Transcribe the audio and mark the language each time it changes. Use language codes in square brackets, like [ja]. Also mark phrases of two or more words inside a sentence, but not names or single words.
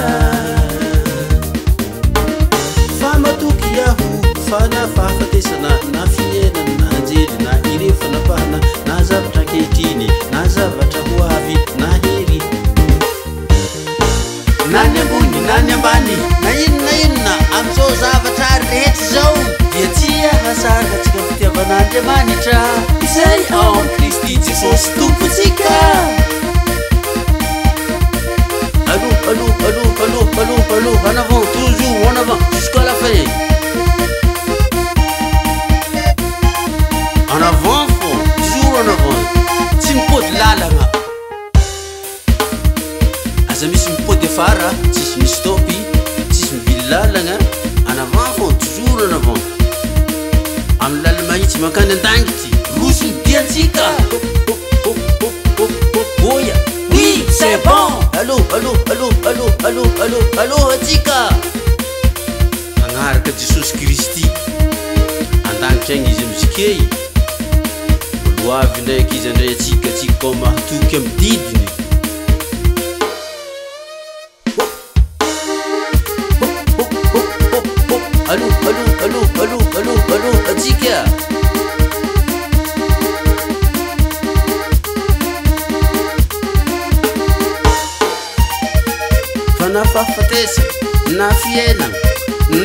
[mg] fa matoky aho fa na fahafatesana na fienana na anjely na ireo fanapahana na zavatra ankehitriny na zavatra ho avy na hery nany ambony nany ambany na inona am'izao zavatra rehetra zao dia tsia hasarikatsika fitiavan'Andriamanitra izay ao amin'ny Kristy Jesosy tompontsika [fr] allô en avant toujours en avant jusqu'à la fin en avant fo toujours en avant [mg] tsy mipody lalagna aza misy mipody afara tsisy misy stopy tsisy mivily lalagna [fr] en avant fo toujours en avant [mg] amin'ny lala mahitsy mankany andangity roso ny diantsika oya [fr] oui c'est bon [mg] allô atsika agnaraka Jesosy Kristy andagnitra agny izy amizikey oloavy ndraiky izy andray atsika ko mahatoky amy didiny allô atsika fa na fahafatesa na fiainana na